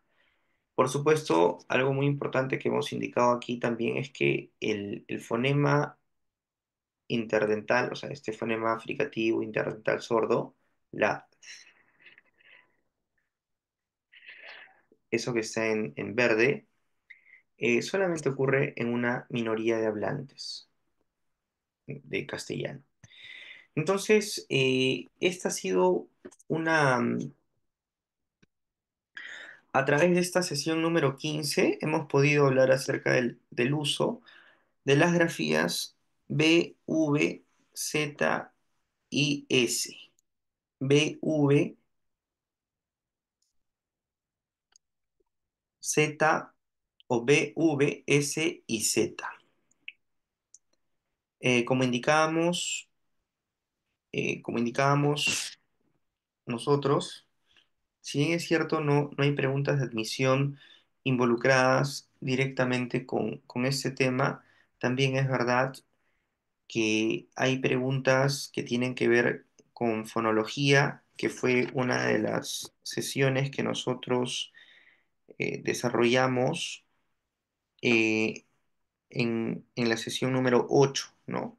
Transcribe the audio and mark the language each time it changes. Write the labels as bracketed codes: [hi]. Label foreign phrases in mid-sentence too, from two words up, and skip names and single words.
[es] Por supuesto, algo muy importante que hemos indicado aquí también es que el fonema interdental, o sea, este fonema fricativo interdental sordo, la, eso que está en verde, solamente ocurre en una minoría de hablantes de castellano. Entonces, esta ha sido una, a través de esta sesión número 15 hemos podido hablar acerca del uso de las grafías B, V, Z y S. B, V, Z o B, V, S y Z. Como como indicábamos nosotros, si bien es cierto, no hay preguntas de admisión involucradas directamente con este tema, también es verdad que hay preguntas que tienen que ver con fonología, que fue una de las sesiones que nosotros desarrollamos eh, en la sesión número 8, ¿no?